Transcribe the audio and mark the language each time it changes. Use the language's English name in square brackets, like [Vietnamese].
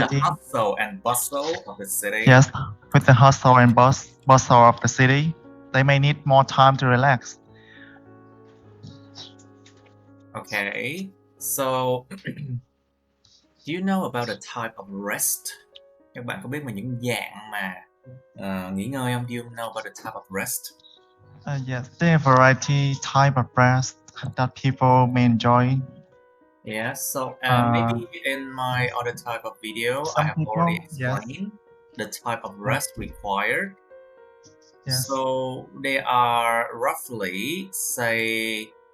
[English] With the hustle and bustle of the city? Yes, with the hustle and bustle of the city, they may need more time to relax. Okay, so do you know about the type of rest? [Vietnamese] Các bạn có biết về những dạng mà nghỉ ngơi không? [English] Do you know about the type of rest? Yes, there are variety type of rest that people may enjoy. Yeah, so maybe in my other type of video, I have already explained the type of rest required. Yes. So they are roughly, say,